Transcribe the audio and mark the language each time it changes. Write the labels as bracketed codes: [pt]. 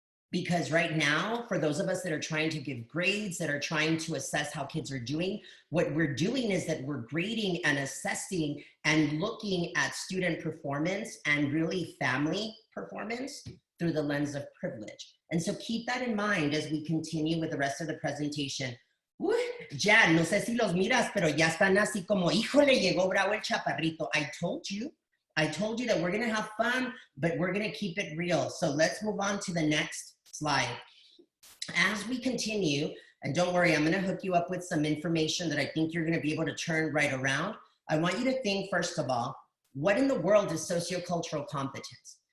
[en] Because right now, for those of us that are trying to give grades, that are trying to assess how kids are doing, what we're doing is that we're grading and assessing and looking at student performance and really family performance through the lens of privilege. And so keep that in mind as we continue with the rest of the presentation. [es] Jan, no sé si los miras, pero ya están así como, híjole, llegó bravo el chaparrito. [en] I told you that we're going to have fun, but we're going to keep it real. So let's move on to the next slide. As we continue, and don't worry, I'm going to hook you up with some information that I think you're going to be able to turn right around. I want you to think, first of all, what in the world is sociocultural competence?